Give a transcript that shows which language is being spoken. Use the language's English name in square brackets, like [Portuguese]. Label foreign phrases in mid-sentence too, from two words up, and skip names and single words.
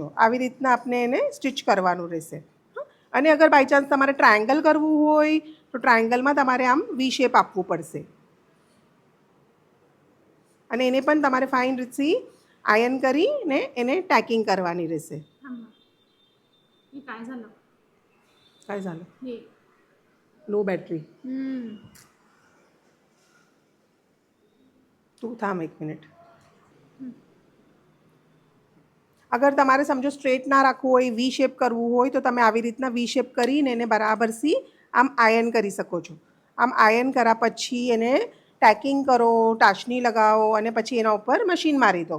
[Gujarati] આવી રીતના આપણે એને સ્ટિચ કરવાનું રહેશે. અને અગર બાય ચાન્સ તમારે ટ્રાયંગલ કરવું હોય તો ટ્રાયંગલમાં તમારે આમ વી શેપ આપવું પડશે. અને એને પણ તમારે ફાઇન રીતથી આયન કરીને એને ટેકિંગ કરવાની રહેશે. [Marathi] काय झालं? काय झालं? हे [English] low battery. [Gujarati] તું થામ 1 મિનિટ. અગર તમારે સમજો સ્ટ્રેટ ના રાખવું હોય, વી શેપ કરવું હોય તો તમે આવી રીતના વી શેપ કરીને એને બરાબરથી આમ આયન કરી શકો છો. આમ આયન કર્યા પછી એને टॅकिंग કરો, ટાચની લગાવો અને પછી એના ઉપર મશીન મારી દો.